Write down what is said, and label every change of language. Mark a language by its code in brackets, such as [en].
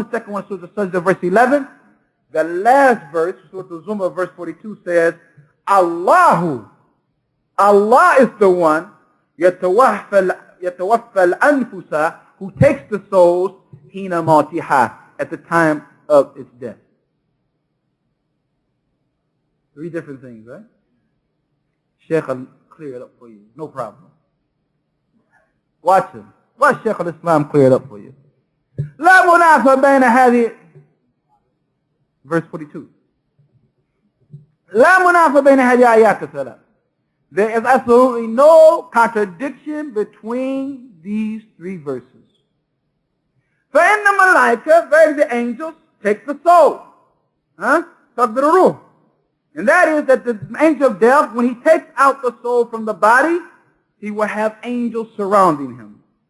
[en] The second one was Surah Sajdah, verse 11. The last verse, Surah Al-Zumar, verse 42, says, Allah is the one, [ar] يَتَوَفَّى الْأَنفُسَ, [en] who takes the souls, [ar] حِينَ مَوْتِهَا, [en] at the time of its death. 3 different things, right? Sheikh will clear it up for you. No problem. Watch him. Watch Sheikh al-Islam clear it up for you. [ar] لا منافى بين هذه, [en] verse 42. [ar] لا منافى بين هذه آيات الثلاث. [en] There is absolutely no contradiction between these 3 verses. [ar] فإن الملائكة, [en] very the angels, take the soul. [ar] تقبل الروح. [en] And that is that the angel of death, when he takes out the soul from the body, he will have angels surrounding him.